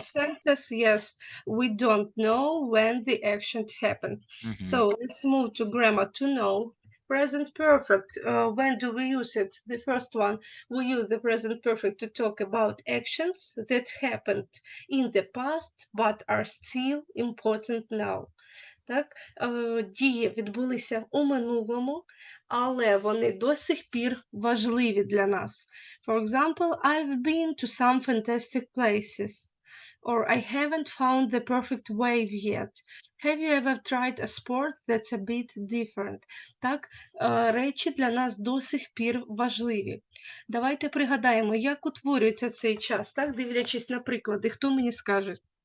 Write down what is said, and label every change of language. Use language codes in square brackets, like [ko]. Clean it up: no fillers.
[en] second sentence, yes, we don't know when the action happened. So let's move to grammar to know. Present perfect, when do we use it? The first one, we use the present perfect to talk about actions that happened in the past but are still important now. [uk] Так, дії відбулися у минулому, але вони до сих пір важливі для нас. [en] For example, I've been to some fantastic places. Or I haven't found the perfect wave yet. Have you ever tried a sport that's a bit different? [uk] Так, речі для нас до сих пір важливі. Давайте пригадаємо, як утворюється цей час, так, дивлячись на приклади. Хто мені скаже?